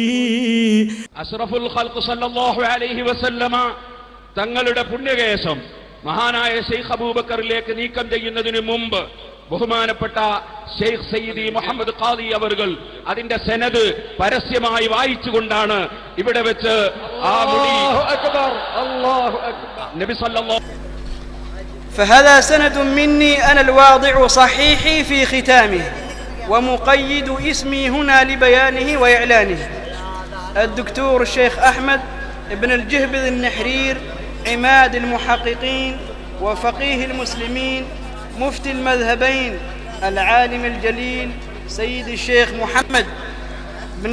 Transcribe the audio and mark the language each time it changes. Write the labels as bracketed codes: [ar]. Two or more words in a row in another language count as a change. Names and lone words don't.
[ml] അഷ്റഫുൽ ഖൽഖ് [ar] صلى الله عليه وسلم [ml] തങ്ങളുടെ പുണ്യകേശം മഹാനായ ഷെയ്ഖ് അബൂബക്കറിലേക്ക് നീക്കം ചെയ്യുന്നതിന് മുമ്പ് ബഹുമാനപ്പെട്ട ഷെയ്ഖ് സയ്യിദി മുഹമ്മദ് ഖാദി അവർകൾ അതിന്റെ സനദ് പരസ്യമായി വായിച്ചുകൊണ്ടാണ് ഇവിടെ വെച്ച് ആ മുടി നബി സല്ലല്ലാഹു [ar] فهذا سند مني أنا الواضع صحيحي في ختامه ومقيد اسمي هنا لبيانه وإعلانه. الدكتور الشيخ أحمد ابن الجهبذ النحرير عماد المحققين وفقيه المسلمين مفتي المذهبين العالم الجليل سيدي الشيخ محمد بن